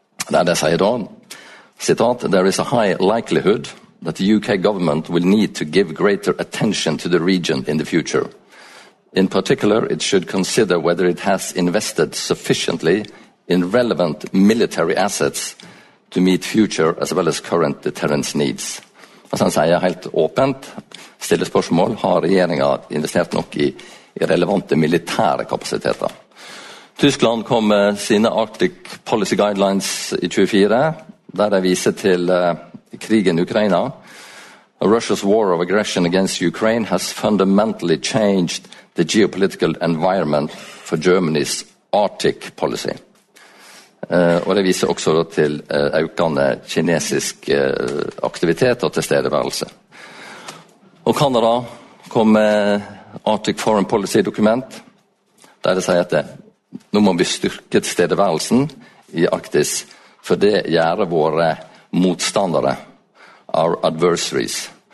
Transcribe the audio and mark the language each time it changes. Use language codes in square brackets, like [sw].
[no] Der det sier da, citat, [en] there is a high likelihood that the UK government will need to give greater attention to the region in the future. In particular, it should consider whether it has invested sufficiently in relevant military assets to meet future as well as current deterrence needs. [no] Og så sier jeg helt åpent, stille spørsmål, har regjeringen investert nok i relevante militære kapasiteter? Tyskland kom med sine Arctic Policy Guidelines i 24, der de viser til krigen i Ukraina. [en] Russia's war of aggression against Ukraine has fundamentally changed the geopolitical environment for Germany's Arctic policy. [no] Og det viser også da til økende kinesisk aktivitet og tilstedeværelse. Og Kanada kom med Arctic Foreign Policy dokument, der det sier at nå må vi styrke tilstedeværelsen i Arktis, for det gjør våre motstandere, [en] our adversaries.